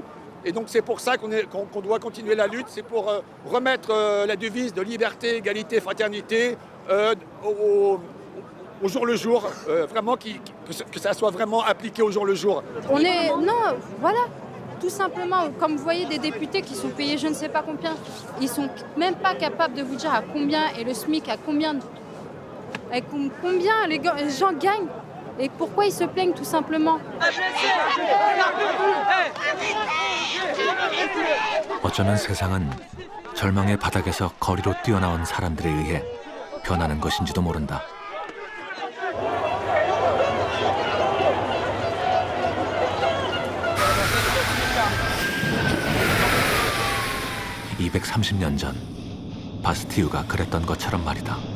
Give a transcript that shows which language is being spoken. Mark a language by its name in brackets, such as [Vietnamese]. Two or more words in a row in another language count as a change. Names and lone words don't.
[French] Et donc c'est pour ça qu'on doit continuer la lutte, c'est pour remettre la devise de liberté, égalité, fraternité au jour le jour, vraiment que ça soit vraiment appliqué au jour le jour. Non, voilà, tout simplement, comme vous voyez des députés qui sont payés je ne sais pas combien, ils sont même pas capables de vous dire à combien et le SMIC à combien les gens gagnent. Et pourquoi ils se plaignent tout simplement? [Korean] 어쩌면 세상은 절망의 바닥에서 거리로 뛰어나온 사람들에 의해 변하는 것인지도 모른다. (230년) 전 바스티유가 그랬던 것처럼 말이다.